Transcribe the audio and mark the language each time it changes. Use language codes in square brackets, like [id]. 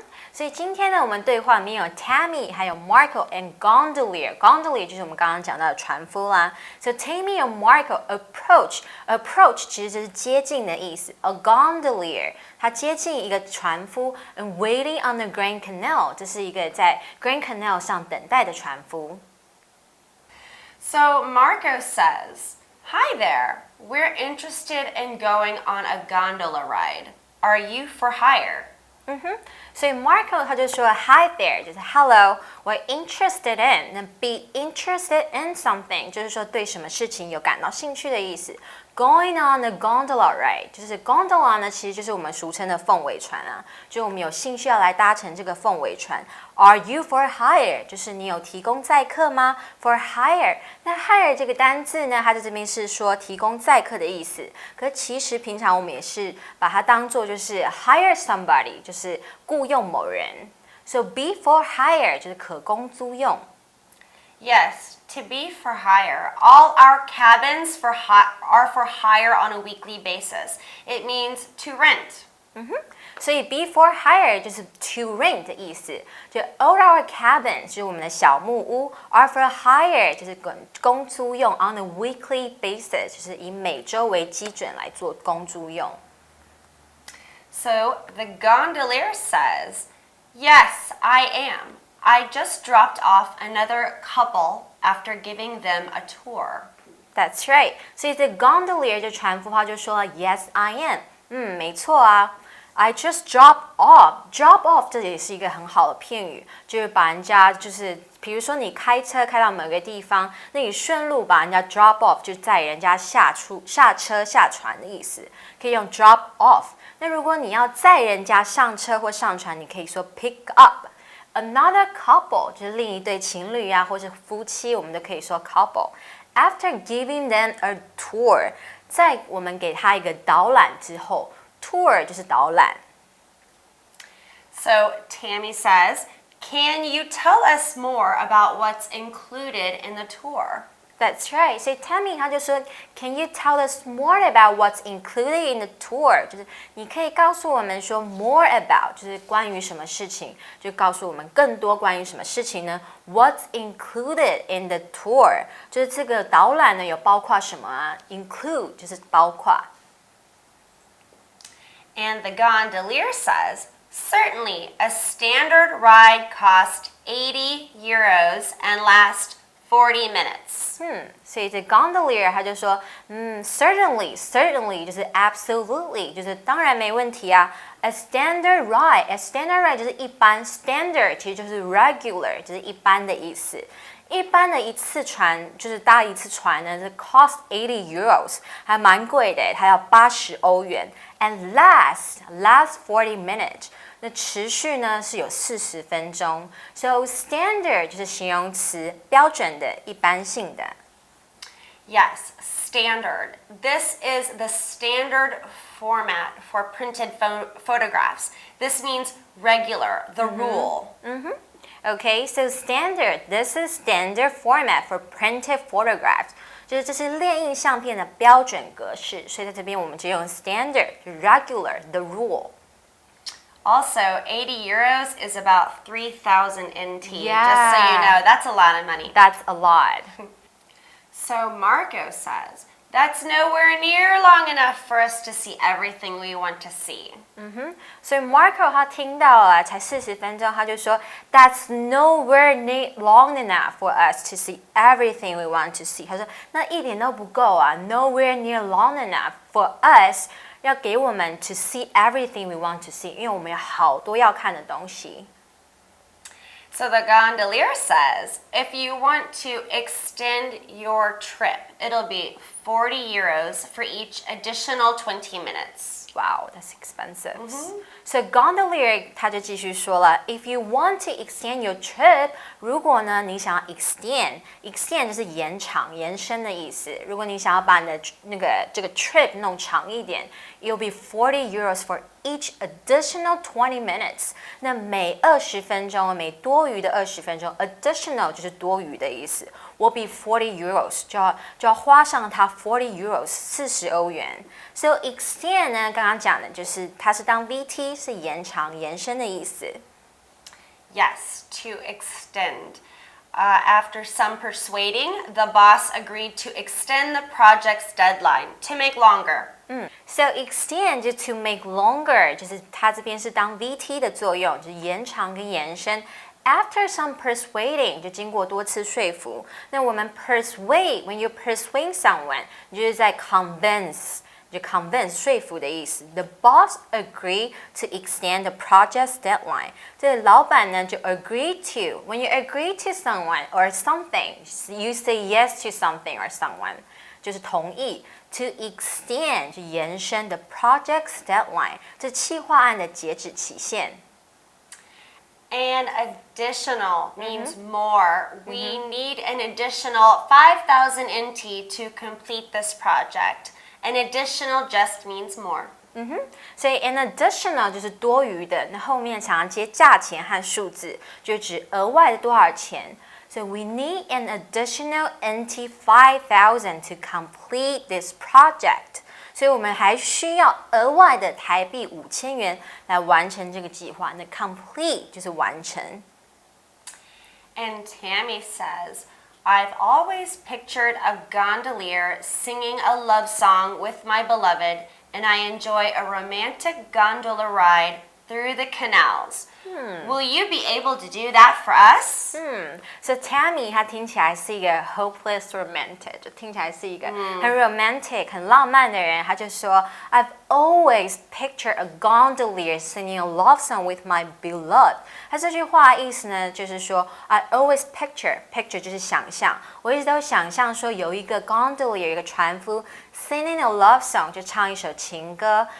[zh] 所以今天呢，我们对话里面有 Tammy 还有 Marco and gondolier 就是我们刚刚讲到的船夫啦。 [en] So Tammy and Marco approach [zh] 其实就是接近的意思。 [en] A gondolier [zh] 它接近一个船夫 [en] and waiting on the Grand Canal [zh] 这是一个在 Grand Canal 上等待的船夫。 [en] So Marco says, "Hi there. We're interested in going on a gondola ride. Are you for hire?" [zh] 所以 Marco 他就说 [en] Hi there [zh] 就是 Hello 我 interested in 那 [en] be interested in something [zh] 就是说对什么事情有感到兴趣的意思 [en] Going on a gondola ride [zh] 就是 gondola 呢其实就是我们俗称的凤尾船啊就我们有兴趣要来搭乘这个凤尾船 [en] Are you for hire [zh] 就是你有提供载客吗 For hire 那 hire 这个单字呢它在这边是说提供载客的意思可是其实平常我们也是把它当作就是 [en] hire somebody [zh] 就是雇用某人 [en] So be for hire [zh] 就是可供租用 [en] Yes, to be for hire. All our cabins are for hire on a weekly basis. It means to rent. [zh] 所以 [en] be for hire [zh] 就是 [en] to rent [zh] 的意思，就 [en] all our cabins [zh] 就是我们的小木屋 [en] are for hire [zh] 就是公租用 [en] on a weekly basis [zh] 就是以每周为基准来做公租用。 [en] So the gondolier says, "Yes, I am. I just dropped off another couple after giving them a tour." That's right. [zh] 所以这 gondolier 就船夫他就说了 [en] Yes, I am. [zh] 没错啊。 [en] I just drop off. [zh] Drop off 这也是一个很好的片语，就是把人家就是比如说你开车开到某个地方，那你顺路把人家 [en] drop off [zh] 就载人家下车下船的意思，可以用 drop off。那如果你要载人家上车或上船，你可以说 [en] pick up。 Another couple [zh] 就是另一对情侣啊，或是夫妻，我们都可以说 couple。 [en] After giving them a tour， [zh] 在我们给他一个导览之后 ，tour 就是导览。 [en] So Tammy says, "Can you tell us more about what's included in the tour?" That's right. [zh] 所以 Tammy 他就说 [en] ，Can you tell us more about what's included in the tour？ [zh] 就是你可以告诉我们说 [en] more about， [zh] 就是关于什么事情，就告诉我们更多关于什么事情呢 ？ [en] What's included in the tour？ [zh] 就是这个导览呢有包括什么啊 ？Include 就是包括。 [en] And the gondolier says, "Certainly, a standard ride cost €80 and lasts 40 minutes." [zh] 所以这 gondolier 他就说，certainly 就是 absolutely 就是当然没问题啊。 [en] A standard ride [zh] 就是一般 ，standard 其实就是 regular 就是一般的意思。一般的一次船就是搭一次船呢，是 cost €80，还蛮贵的，它要80欧元。 [en] And last 40 minutes， [zh] 那持续呢是有40分钟。 So standard 就是形容词，标准的、一般性的。 [en] Yes, standard. This is the standard format for printed photographs. This means regular, the rule. Okay, so standard. This is standard format for printed photographs. [zh] 就是这是列印相片的标准格式，所以在这边我们就用 [en] standard, regular, the rule. Also, €80 is about 3,000 NT. Yeah. Just so you know, that's a lot of money. That's a lot. So Marco says, "That's nowhere near long enough for us to see everything we want to see." [zh] 所以 Marco 他听到了才40分钟，他就说 [en] That's nowhere near long enough for us to see [zh] everything we want to see。他说那一点都不够啊 ， [en] nowhere near long enough for us [zh] 要给我们 [en] to see everything we want to see， [zh] 因为我们有好多要看的东西。 [en] So the gondolier says, if you want to extend your trip, it'll be €40 for each additional 20 minutes. Wow, that's expensive. [zh] So gondolier 他就继续说了 ， [en] If you want to extend your trip， [zh] 如果呢你想要 extend 就是延长、延伸的意思。如果你想要把你的这个 trip 弄长一点 ， [en] it'll be €40 for each additional 20 minutes。 [zh] 那每20分钟，每多余的20分钟 ，additional 就是多余的意思。 [en] will be €40， [zh] 就要花上它€40 40欧元。 So extend 呢，刚刚讲的就是它是当 VT 是延长、延伸的意思。 [en] Yes, to extend. After some persuading, the boss agreed to extend the project's deadline to make longer. [zh] So extend 就 [en] to make longer， [zh] 就是它这边是当 VT 的作用，就是延长跟延伸。 [en] After some persuading [zh] 就经过多次说服，那我们 [en] persuade when you persuade someone， [zh] 你就是在 convince， 就 convince 说服的意思。 [en] The boss agreed to extend the project's deadline。 [zh] 这老板呢就 [en] agree to。 When you agree to someone or something, you say yes to something or someone， [zh] 就是同意。 [en] To extend [zh] 就延伸 [en] the project's deadline， [zh] 这企划案的截止期限。 [en] And additional means more. We need an additional 5,000 NT to complete this project. An additional just means more. [zh] 所以 [en] an additional [zh] 就是多余的，那后面常常接价钱和数字，就指额外的多少钱。 [en] So we need an additional NT 5,000 to complete this project. [zh] 所以我们还需要额外的台币5000元来完成这个计划。那 complete 就是完成。 [en] And Tammy says, I've always pictured a gondolier singing a love song with my beloved, and I enjoy a romantic gondola ride through the canals. Will you be able to do that for us? [zh] So Tammy 她听起来是一个 [en] hopeless romantic， [zh] 就听起来是一个很 romantic、很浪漫的人。她就说 [en] I've always pictured a gondolier singing a love song with my beloved。 [zh] 她这句话的意思呢，就是说 [en] I always picture [zh] 就是想象，我一直都想象说有一个 gondolier 一个船夫 [en] singing a love song [zh] 就唱一首情歌。